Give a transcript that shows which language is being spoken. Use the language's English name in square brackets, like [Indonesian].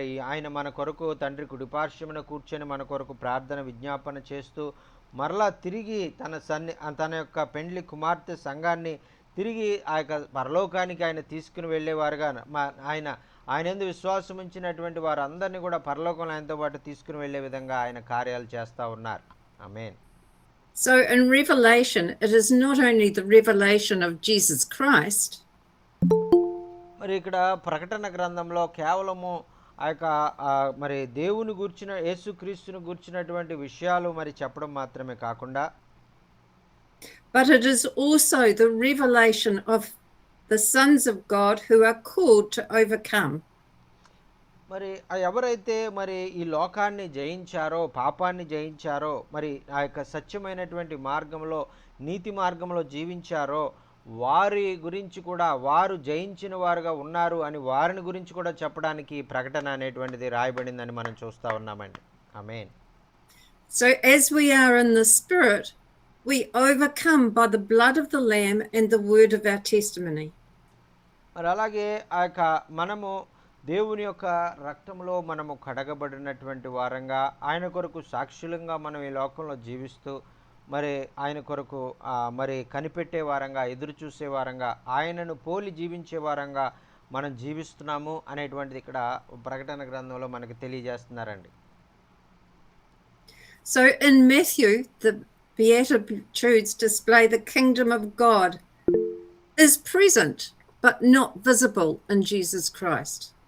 [Telugu] ఆయన మన కొరకు తండ్రి కుడిపార్శ్వమున కూర్చొని మన కొరకు ప్రార్థన విజ్ఞాపన చేస్తూ, మరలా తిరిగి తన యొక్క పెండ్లి కుమార్తె సంఘాన్ని తిరిగి ఆ యొక్క పరలోకానికి ఆయన తీసుకుని వెళ్ళేవారుగా, ఆయన యందు విశ్వాసం ఉంచినటువంటి వారందరినీ కూడా పరలోకంలో ఆయనతో పాటు తీసుకుని వెళ్ళే విధంగా ఆయన కార్యాలు చేస్తూ ఉన్నారు. ఆమేన్. [English] So in Revelation, it is not only the revelation of Jesus Christ, [Telugu] మరి ఇక్కడ ప్రకటన గ్రంథంలో కేవలము ఆ యొక్క మరి దేవుని గుర్చిన, యేసుక్రీస్తుని గుర్చినటువంటి విషయాలు మరి చెప్పడం మాత్రమే కాకుండా, [English] but it is also the revelation of the sons of God who are called to overcome. [Telugu] మరి ఎవరైతే మరి ఈ లోకాన్ని జయించారో, పాపాన్ని జయించారో, మరి ఆ యొక్క సత్యమైనటువంటి మార్గంలో, నీతి మార్గంలో జీవించారో, వారి గురించి కూడా, వారు జయించిన వారుగా ఉన్నారు అని వారిని గురించి కూడా చెప్పడానికి ప్రకటన అనేటువంటిది రాయబడిందని మనం చూస్తూ ఉన్నామండి. ఆమేన్. [English] So as we are in the spirit, we overcome by the blood of the lamb and the word of our testimony. [Telugu] మరి అలాగే ఆ యొక్క మనము దేవుని యొక్క రక్తంలో మనము కడగబడినటువంటి వారంగా, ఆయన కొరకు సాక్షులంగా మనం ఈ లోకంలో జీవిస్తూ, మరి ఆయన కొరకు మరి కనిపెట్టే వారంగా, ఎదురు చూసే వారంగా, ఆయనను పోలి జీవించే వారంగా మనం జీవిస్తున్నాము అనేటువంటిది ఇక్కడ ప్రకటన గ్రంథంలో మనకి తెలియజేస్తున్నారండి. [English] So in Matthew, the Beatitudes display the kingdom of God is present but not visible in Jesus Christ.